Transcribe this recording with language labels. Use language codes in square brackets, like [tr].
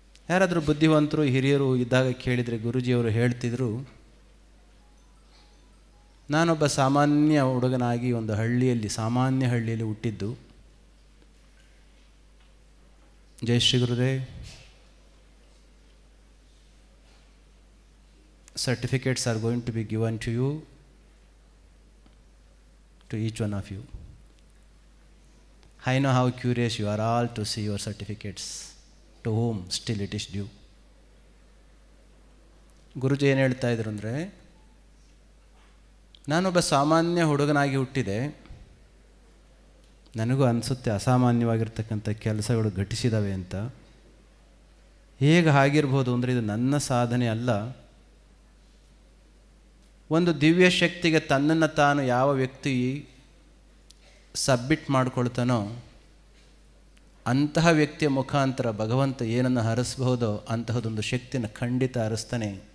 [kn] ಯಾರಾದರೂ ಬುದ್ಧಿವಂತರು ಹಿರಿಯರು ಇದ್ದಾಗ ಕೇಳಿದರೆ ಗುರೂಜಿಯವರು ಹೇಳ್ತಿದ್ರು, ನಾನೊಬ್ಬ ಸಾಮಾನ್ಯ ಹುಡುಗನಾಗಿ ಒಂದು ಸಾಮಾನ್ಯ ಹಳ್ಳಿಯಲ್ಲಿ ಹುಟ್ಟಿದ್ದು, ಜೈ Shri Gurudev, [en] certificates are going to be given to you, to each one of you. I know how curious you are all to see your certificates, to whom still it is due. [kn] ಗುರುಜಿ ಏನು ಹೇಳ್ತಾ ಇದ್ರು ಅಂದರೆ, ನಾನೊಬ್ಬ ಸಾಮಾನ್ಯ ಹುಡುಗನಾಗಿ ಹುಟ್ಟಿದೆ, ನನಗೂ ಅನಿಸುತ್ತೆ ಅಸಾಮಾನ್ಯವಾಗಿರ್ತಕ್ಕಂಥ ಕೆಲಸಗಳು ಘಟಿಸಿದಾವೆ ಅಂತ. ಹೇಗೆ ಆಗಿರ್ಬೋದು ಅಂದರೆ ಇದು ನನ್ನ ಸಾಧನೆ ಅಲ್ಲ, ಒಂದು ದಿವ್ಯ ಶಕ್ತಿಗೆ ತನ್ನನ್ನು ತಾನು ಯಾವ ವ್ಯಕ್ತಿ ಸಬ್ಮಿಟ್ ಮಾಡ್ಕೊಳ್ತಾನೋ ಅಂತಹ ವ್ಯಕ್ತಿಯ ಮುಖಾಂತರ ಭಗವಂತ ಏನನ್ನು ಹರಿಸಬಹುದೋ ಅಂತಹದೊಂದು ಶಕ್ತಿನ ಖಂಡಿತ ಹರಿಸ್ತಾನೆ.